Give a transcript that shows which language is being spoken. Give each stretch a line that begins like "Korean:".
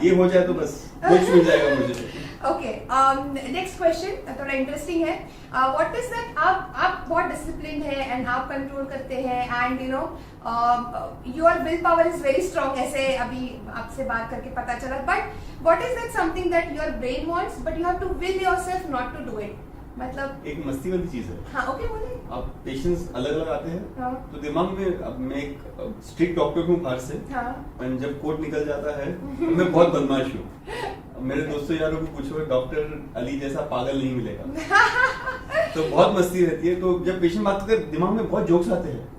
Hindi: ये हो जाए तो बस कुछ मिल जाएगा मुझे.
English: Okay, next question
Hindi: थोड़ा इंटरेस्टिंग है.
English: What is that?
Hindi: आप बहुत डिसिप्लिन है एंड आप कंट्रोल करते हैं and you know
English: your willpower is very strong.
Hindi: ऐसे अभी आपसे बात करके पता चला.
English: But what is that something that your brain wants but you have to will yourself not to do it?
Hindi: मतलब एक मस्ती वाली चीज है. हाँ, ओके बोलिए. अब पेशेंट्स अलग अलग आते हैं. हाँ. तो दिमाग में, अब मैं एक स्ट्रिक्ट डॉक्टर हूँ बाहर से. हाँ. पर जब कोर्ट निकल जाता है तो मैं बहुत बदमाश हूँ. मेरे दोस्तों यारों को पूछो, डॉक्टर अली जैसा पागल नहीं मिलेगा. तो बहुत मस्ती रहती है. तो जब पेशेंट बात करते हैं, दिमाग में बहुत जोक्स आते हैं.